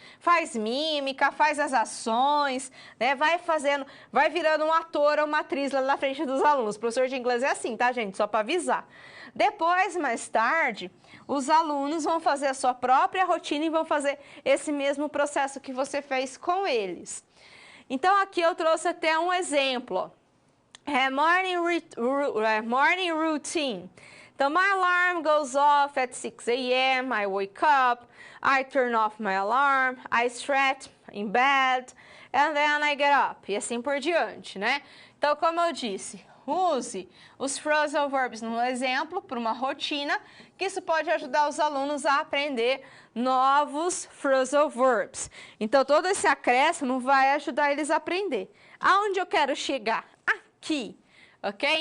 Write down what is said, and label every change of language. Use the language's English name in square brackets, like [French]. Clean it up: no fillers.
[Portuguese] Faz mímica, faz as ações, né, vai fazendo, vai virando um ator ou uma atriz lá na frente dos alunos. O professor de inglês é assim, tá, gente? Só para avisar. Depois, mais tarde, os alunos vão fazer a sua própria rotina e vão fazer esse mesmo processo que você fez com eles. Então, aqui eu trouxe até um exemplo. [English] Morning routine. Então, my alarm goes off at 6 a.m., I wake up, I turn off my alarm, I stretch in bed, and then I get up. [Portuguese] E assim por diante, né? Então, como eu disse, use os phrasal verbs no exemplo para uma rotina, que isso pode ajudar os alunos a aprender novos phrasal verbs. Então, todo esse acréscimo vai ajudar eles a aprender. Aonde eu quero chegar? Aqui, ok?